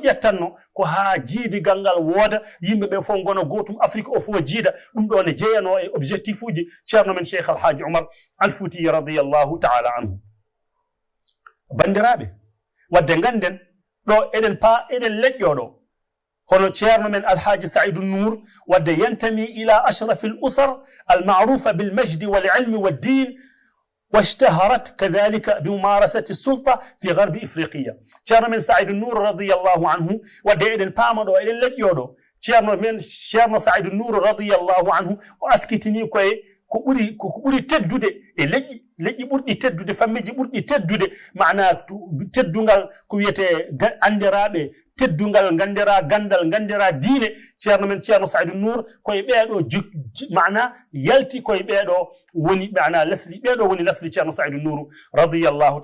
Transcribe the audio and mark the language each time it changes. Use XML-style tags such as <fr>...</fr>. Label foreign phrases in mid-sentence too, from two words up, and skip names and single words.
<ff>ƴettanno ko ha jiidigal ngal wooda yimɓeɓe fof gona gotum Afrique o fof jiida ɗum ɗo ne jeyano e objectif uji ceerno men Cheikh Alhaji Oumar Al Fouti</ff> <ar>رضي الله تعالى عنه</ar> <ff>bandiraɓe wadde ganden ɗo eɗen leƴƴo ɗo hono ceerno men Alhaji Saïdou Nour wadde</ff> <ar>ينتمي إلى أشرف الأسر المعروفة بالمجد والعلم والدين واشتهرت كذلك بممارسة السلطة في غرب إفريقيا</ar> <ff>ceerno men Saïdou Nour</ff> <ar>رضي الله عنه</ar> <ff>wadde eɗen paamaɗo eɗen leƴƴoɗo ceerno Saïdou Nour</ff> <ar>رضي الله عنه</ar> <ff>o askitini koye ko ɓuri teddude e leƴƴi ɓurɗi teddude fammiji ɓurɗi teddude mana teddungal ko wiyete andiraɓe teddungal gandira gandal gandira diine ceerno men ceerno Saïdou Nour koye ɓeeɗo mana yalti koye ɓeeɗo woni mana lesli ɓeeɗo woni lesli ceerno Saïdou Nour radiyallahu</ff>